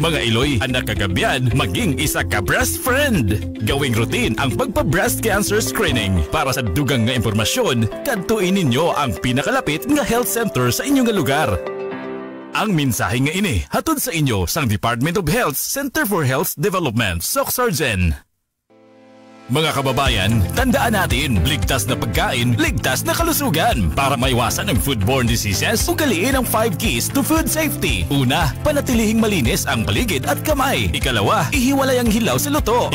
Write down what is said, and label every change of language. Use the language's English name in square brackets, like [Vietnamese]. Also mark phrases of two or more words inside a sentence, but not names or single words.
[Hiligaynon] Mga iloy, anak kagabian, maging isa ka [English] breast friend. [Filipino] Gawing routine ang pagpa-breast cancer screening. [Hiligaynon] Para sa dugang nga impormasyon, kadtuin ninyo ang pinakalapit nga health center sa inyong lugar. Ang mensahe nga ini hatod sa inyo sang [English] Department of Health Center for Health Development, [Hiligaynon] SOCSARGEN. [Filipino] Mga kababayan, tandaan natin, ligtas na pagkain, ligtas na kalusugan. Para maiwasan ang [English] foodborne diseases, [Filipino] ugaliin ang 5 [English] keys to food safety. [Filipino] Una, panatilihing malinis ang paligid at kamay. Ikalawa, ihiwalay ang hilaw sa luto.